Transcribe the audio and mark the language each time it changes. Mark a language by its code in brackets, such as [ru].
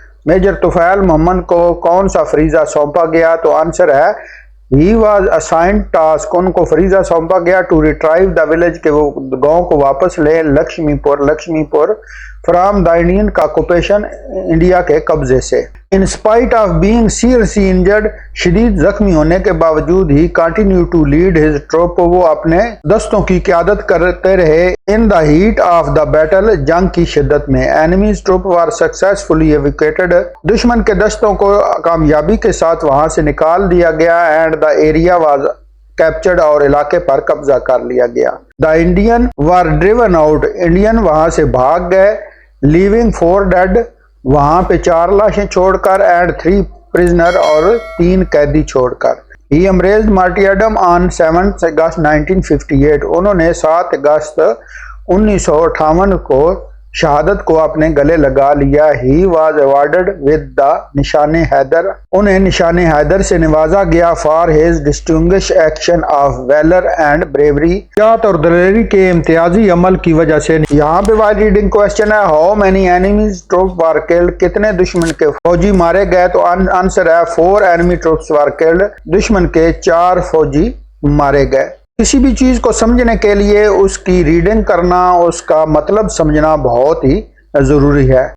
[ur] Major طفیل محمد کو کون سا فریضہ سونپا گیا؟ تو آنسر ہے [en] he was assigned task [ur] ان کو فریضہ سونپا گیا [en] to retrieve the village [ur] کہ وہ گاؤں کو واپس لے لکشمی پور [en] from the Indian [ur] کا آکوپیشن انڈیا کے قبضے سے. [en] in spite of being seriously injured [ur] شدید زخمی ہونے کے باوجود [en] ہی continue to lead his troop [ur] وہ اپنے دستوں کی قیادت کرتے رہے. [en] in the heat of the battle [ur] جنگ کی شدت میں. [en] enemies troop were successfully evacuated [ur] دشمن کے دستوں کو کامیابی کے ساتھ وہاں سے نکال دیا گیا. [en] and the area was [ur] captured اور علاقے پر قبضہ کر لیا گیا. [en] The Indian were driven out. [ur] Indian وہاں سے بھاگ گئے. Living 4 dead. وہاں پہ 4 لاشیں چھوڑ کر [en] and 3 prisoner [ur] اور 3 قیدی چھوڑ کر. [en] He embraced martyrdom on 7th August 1958. [ur] انہوں نے 7 اگست 1958 کو شہادت کو اپنے گلے لگا لیا. [en] He was awarded with the Nishan Haider. [ur] انہیں نشان حیدر سے نوازا گیا [en] for his distinguished action of valor and bravery. [ur] جات اور دلیری کے امتیازی عمل کی وجہ سے. یہاں پہ وائل ریڈنگ کوشچن ہے [en] how many enemies troops were killed. [ur] کتنے دشمن کے فوجی مارے گئے؟ تو آنسر ہے [en] 4 enemy troops were killed. [ur] دشمن کے 4 فوجی مارے گئے. کسی بھی چیز کو سمجھنے کے لیے اس کی ریڈنگ کرنا، اس کا مطلب سمجھنا بہت ہی ضروری ہے.